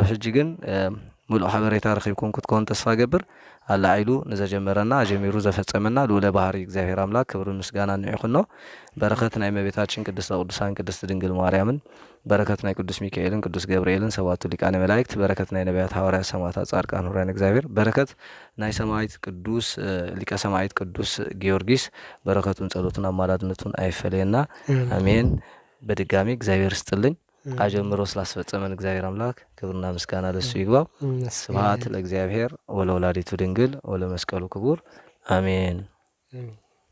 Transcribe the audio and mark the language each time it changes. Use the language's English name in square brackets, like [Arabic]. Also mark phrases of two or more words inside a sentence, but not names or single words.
[Tigrinya] ሕጂ ግን ሙሉእ ሓበሬታ ረኺብኩም ክትኮኑ ተስፋ ገብር ኣላዒሉ ንዘጀመረና ጀሚሩ ዘፈጸመና ልዑለ ባህሪ እግዚአብሔር አምላክ ክብሪ ምስጋና ንዕኹኖ በረከት ናይ እመቤታችን ቅድስተ ቅዱሳን ቅድስት ድንግል ማርያምን በረከት ናይ ቅዱስ ሚካኤልን ቅዱስ ገብርኤልን ሰባቱ ሊቃነ መላእክት በረከት ናይ ነቢያት ሐዋርያት ሰማዕታት ጻድቃን ሁራን እግዚአብሔር በረከት ናይ ሰማዕት ቅዱስ ሊቀ ሰማዕት ቅዱስ ጊዮርጊስ [Amharic] በረከቱን ጸሎቱን አማላድነቱን አይፈለየና [Tigrinya] አሜን። [Amharic] በድጋሚ እግዚአብሔር ይስጥልኝ አጀምሮ ስላስፈጸመን እግዚአብሔር አምላክ ክብርና ምስጋና ለሱ ይግባው። [Geez] ስብሐት ለእግዚአብሔር ወለወላዲቱ ድንግል ወለመስቀሉ ክቡር አሜን።